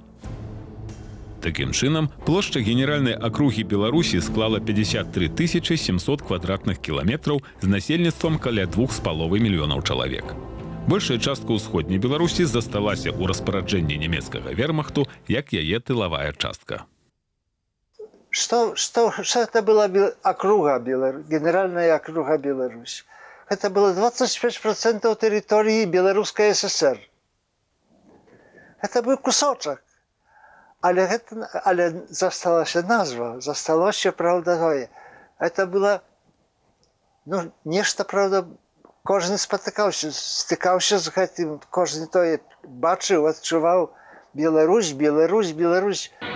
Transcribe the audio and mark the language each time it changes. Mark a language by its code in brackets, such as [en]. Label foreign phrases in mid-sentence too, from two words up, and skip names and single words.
[be] Такім чынам, плошча генеральнай акругі Беларусі склала 53 700 квадратных кіламетраў з насельніцтвам каля 2,5 мільёнаў чалавек. Большая частка ўсходняй Беларусі засталася ў распараджэнні нямецкага вермахту, як яе тылавая частка. [ru] Что это была округа, генеральная округа Беларусь? Это было 25% территории Белорусской ССР. Это был кусочек. [be] Але засталася назва, засталося, правда, тое. [ru] Это было, [be] нешта, правда, кожны стыкаўся з гэтым, кожны тое бачыў, адчуваў Беларусь, Беларусь, Беларусь.